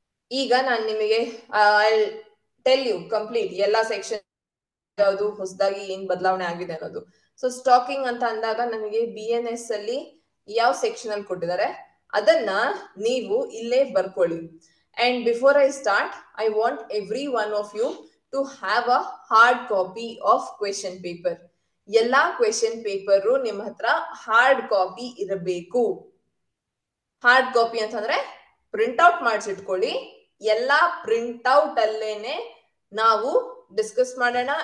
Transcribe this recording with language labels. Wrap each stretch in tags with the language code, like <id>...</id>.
<kn>ಈಗ ನಾನು ನಿಮಗೆ</kn> <en>I tell you</en> <kn>ಕಂಪ್ಲೀಟ್ ಎಲ್ಲಾ ಸೆಕ್ಷನ್ ಯಾವುದು ಹೊಸದಾಗಿ ಏನ್ ಬದಲಾವಣೆ ಆಗಿದೆ ಅನ್ನೋದು. ಸೊ ಸ್ಟಾಕಿಂಗ್ ಅಂತ ಅಂದಾಗ ನಮಗೆ BNS ಅಲ್ಲಿ ಯಾವ ಸೆಕ್ಷನ್ ಅಲ್ಲಿ ಕೊಟ್ಟಿದ್ದಾರೆ ಅದನ್ನ ನೀವು ಇಲ್ಲೇ ಬರ್ಕೊಳ್ಳಿ.</kn> <en>And before I start, I want every one of you to have a hard copy of question paper.</en> <kn>ಎಲ್ಲಾ ಕ್ವೆಶನ್ ಪೇಪರ್ ನಿಮ್ಮ ಹತ್ರ ಹಾರ್ಡ್ ಕಾಪಿ ಇರಬೇಕು. ಹಾರ್ಡ್ ಕಾಪಿ ಅಂತಂದ್ರೆ ಪ್ರಿಂಟ್ ಔಟ್ ಮಾಡಿಸಿಟ್ಕೊಳ್ಳಿ. ಎಲ್ಲಾ ಪ್ರಿಂಟ್ ಔಟ್ ಅಲ್ಲೇನೆ ನಾವು ಡಿಸ್ಕಸ್ ಮಾಡೋಣ.</kn>